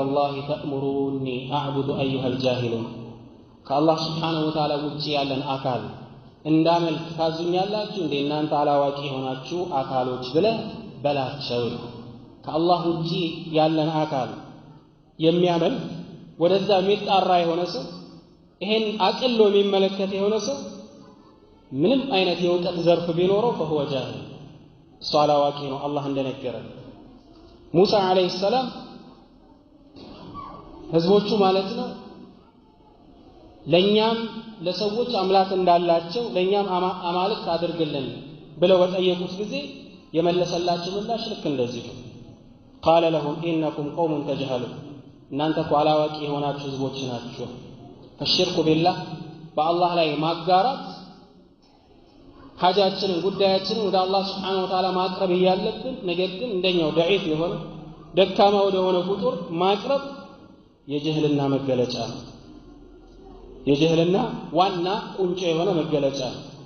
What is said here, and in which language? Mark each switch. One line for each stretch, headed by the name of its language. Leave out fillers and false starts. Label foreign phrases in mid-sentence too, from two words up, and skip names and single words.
Arabic: الله تأمروني أعبد أيها الجاهلون
Amharic: ከአላህ
Arabic: سبحانه وتعالى
Amharic: ውጪ ያለን አካል እንዳመልክ ታዙኛላችሁ እንዴ እናንተ አላዋቂ ሆናችሁ አካሎች ብለህ በላቸው። ከአላህ ውጪ ያለን አካል የሚያመልክ ወደዛ የሚጣራ የሆነ ሰው ይሄን አቅሎ የሚመለከት የሆነ ሰው ምንም አይነት የእውቀት ዘርፍ ቢኖረው
Arabic: فهو جاهل
Amharic: እሱ አላዋቂ ነው። አላህ እንደነገረን ሙሳ
Arabic: عليه سلام
Amharic: ህዝቦቹ ማለት ነው ለኛም ለሰዎች አምላክ እንዳላቸው ለኛም አማልክት አድርግልን ብለው በጠየቁት ጊዜ የመለሰላቸው ምላሽ ልክ እንደዚህ ነው።
Arabic: قال لهم انكم قوم تجهلون
Amharic: እናንተ እኮ አላዋቂ የሆናችሁ ህዝቦች ናችሁ።
Arabic: الشرك بالله
Amharic: በአላህ ላይ ማጋራት ሐጃችንን ጉዳያችንን ወደ አላህ
Arabic: سبحانه وتعالى
Amharic: ማቅረብ ያለብን ነገር ግን እንደኛው ضعيف የሆነ ደካማ ወደ ሆነ ፍጡር ማቅረብ የጅህልና መገለጫ ነው። የጅህልና ዋና ቁንጮ የሆነ መገለጫ ነው።